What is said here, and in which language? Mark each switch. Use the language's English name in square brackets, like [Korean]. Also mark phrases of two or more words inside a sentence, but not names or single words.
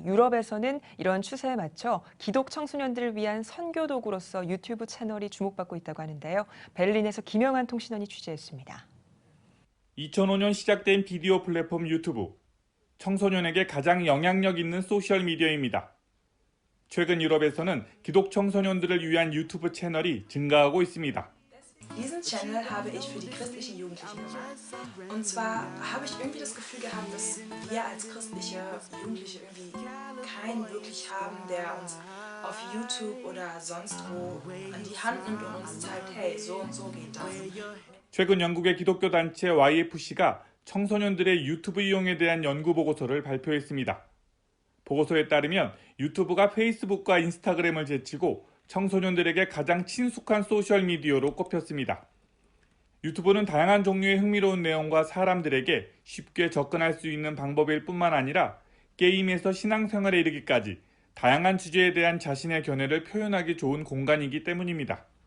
[Korean] 유럽에서는 이런 추세에 맞춰 기독 청소년들을 위한 선교 도구로서 유튜브 채널이 주목받고 있다고 하는데요. 베를린에서 김영환 통신원이 취재했습니다. 2005년 시작된 비디오 플랫폼 유튜브. 청소년에게 가장 영향력 있는 소셜미디어입니다. 최근 유럽에서는 기독 청소년들을 위한 유튜브 채널이 증가하고 있습니다. [German] Diesen Channel habe ich für die christlichen Jugendlichen gemacht. Und zwar habe ich irgendwie das Gefühl gehabt, dass wir als christliche Jugendliche irgendwie keinen wirklich haben, der uns auf YouTube oder sonst wo an die Hand nimmt und uns zeigt, hey, so und so geht das. [Korean] 최근 영국의 기독교 단체 YFC가 청소년들의 유튜브 이용에 대한 연구 보고서를 발표했습니다. 보고서에 따르면 유튜브가 페이스북과 인스타그램을 제치고 청소년들에게 가장 친숙한 소셜미디어로 꼽혔습니다. 유튜브는 다양한 종류의 흥미로운 내용과 사람들에게 쉽게 접근할 수 있는 방법일 뿐만 아니라 게임에서 신앙생활에 이르기까지 다양한 주제에 대한 자신의 견해를 표현하기 좋은 공간이기 때문입니다.